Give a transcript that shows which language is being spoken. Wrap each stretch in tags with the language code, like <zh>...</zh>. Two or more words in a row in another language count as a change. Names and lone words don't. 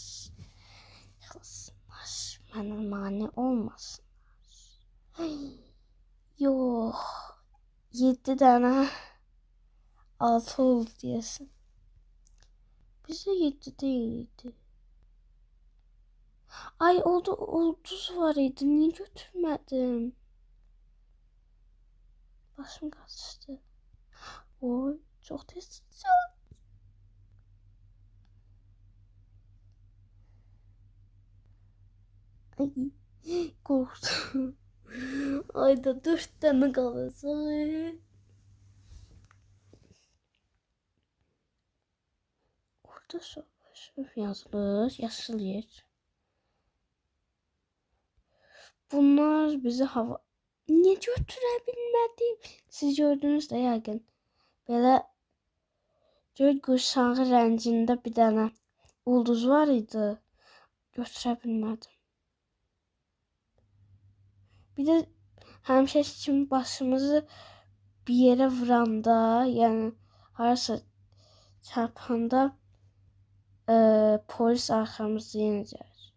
<az>Yıxılsınlar. Mənə mane olmasınlar. Yox. 7 dənə 6 oldu deyəsən. Bizə 7 deyildi. Ay ulduz var idi.</az> <tr>Niye götürmədim? Başım kaçtı. Oy çok tez. Ay korktum. Ayda 4 tane kalacak. Orada savaş yazılır. Yaşıl yer. Bunlar bizi hava... Niye götürebilmedim? Siz</tr> <az>gördünüz de yəqin. Belə göy qurşağı rəngində bir dənə ulduz var idi. Götürə bilmədim. Bir de həmişə kimi başımızı bir yerə vuranda, yəni harasa çarpanda polis arxamızda yenə gəlir.</az>